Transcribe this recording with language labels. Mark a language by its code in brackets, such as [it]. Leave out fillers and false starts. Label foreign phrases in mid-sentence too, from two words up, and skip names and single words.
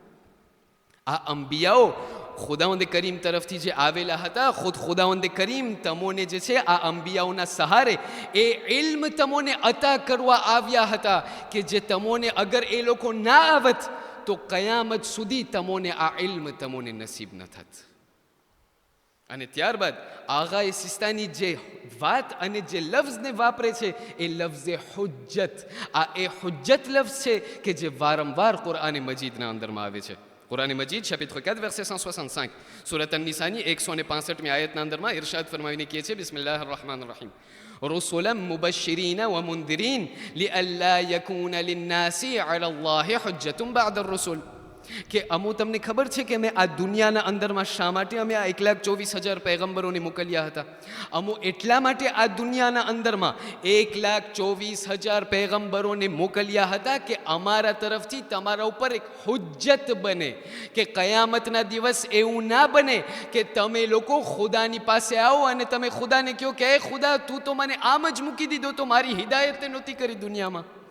[gu] આ અંબિયાઓ ખુદાવંદ કરીમ તરફથી જે આવેલા હતા, ખુદાવંદ કરીમ તમોને જે છે આ અંબિયાઓના સહારે એ ઇલ્મ તમોને અતા કરવા આવ્યા હતા કે જે તમોને અગર એ લોકો ના આવત તો કયામત સુધી તમોને આ ઇલ્મ તમોને નસીબ ન થાત. અને ત્યારબાદ આગાએ સિસ્તાની જે વાત અને જે લફ્ઝને વાપરે છે એ લફ્ઝે હુજ્જત. આ એ હુજ્જત લફ્ઝ છે કે જે વારંવાર કુરઆન મજીદના અંદરમાં આવે છે. કુરઆન મજીદ [fr] chapitre 4 verset 165 [gu] સૂરત અન-નિસાની 165મી આયતના અંદરમાં ઇરશાદ ફરમાવીને કહે છે [ar] بسم الله الرحمن الرحيم رسلا مبشرين ومنذرين لئلا يكون للناس على الله حجة بعد الرسل. [gu] કે તમને ખબર છે કે અમે આ દુનિયાના અંદરમાં શા માટે અમે આ 1,24,000 પૈગંબરોને મોકલ્યા હતા? એટલા માટે આ દુનિયાના અંદરમાં 1,24,000 પૈગંબરોને મોકલ્યા હતા કે અમારા તરફથી તમારા ઉપર એક હુજ્જત બને, કે કયામતના દિવસ એવું ના બને કે તમે લોકો ખુદાની પાસે આવો અને તમે ખુદાને કહો કે એ ખુદા તું તો મને આમ જ મૂકી દીધો, તો મારી હિદાયત નહોતી કરી દુનિયામાં.